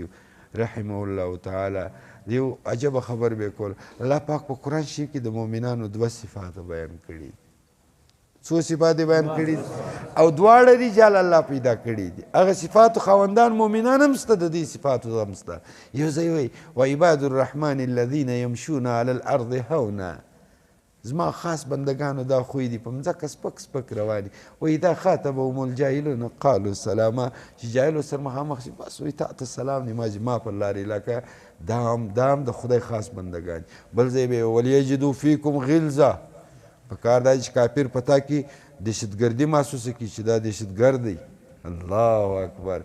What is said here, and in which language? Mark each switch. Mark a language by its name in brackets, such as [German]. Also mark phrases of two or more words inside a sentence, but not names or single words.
[Arabic] رحمه الله تعالی [Pashto] یو عجبه خبر به کول الله پاک په قرآن شریف کې د مؤمنانو 2 صفات بیان کړي څو صفات بیان کړي او دواړه [Arabic] رجال الله [Pashto] پیدا کړي دي هغه صفاتو خاوندان مؤمنان هم شته د دې صفاتو هم شته یو ځای وایي [Arabic] وعباد الرحمن الذین یمشون علی الارض هونا [Pashto] زما خاص بندگانو دا خوی دي په مځکه سپک سپک رواني وایي [Arabic] دا خاطبهم الجاهلون قالوا سلاما [Pashto] چې جاهلو سره مخامخ شي بس وایي تا ته سلام دی ما پر لارې لکه دا هم د خدای خاص بندگان بل ځای به [Arabic] ولیجدو فیکم غلظه [Pashto] په کار دا چې کافر پتا کې دهشتګردي محسوسه کړي چې دا دهشتګرد دی [Arabic] الله اکبر.